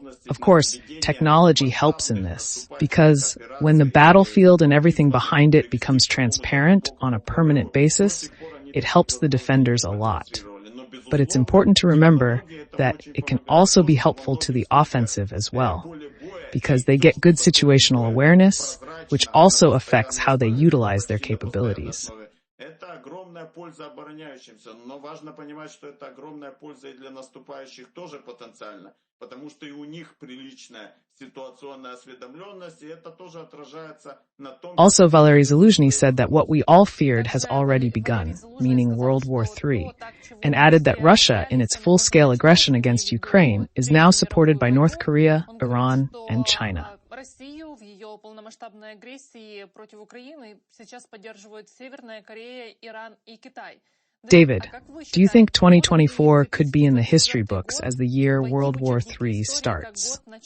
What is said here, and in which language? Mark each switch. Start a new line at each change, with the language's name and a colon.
English: Of course, technology helps in this, because when the battlefield and everything behind it becomes transparent on a permanent basis, it helps the defenders a lot. But it's important to remember that it can also be helpful to the offensive as well, because they get good situational awareness, which also affects how they utilize their capabilities.
Russian: Польза обороняющимся, но важно понимать, что это огромная польза и для наступающих тоже потенциально, потому что и у них приличная ситуационная осведомленность, и это тоже отражается на том...
English: Also, Valery Zaluzhny said that what we all feared has already begun, meaning World War III, and added that Russia, in its full-scale aggression against Ukraine, is now supported by North Korea, Iran, and China.
Russian: в ее полномасштабной агрессии против Украины сейчас поддерживают Северная Корея, Иран и Китай.
English: David, do you think 2024 could be in the history books as the year World War III starts?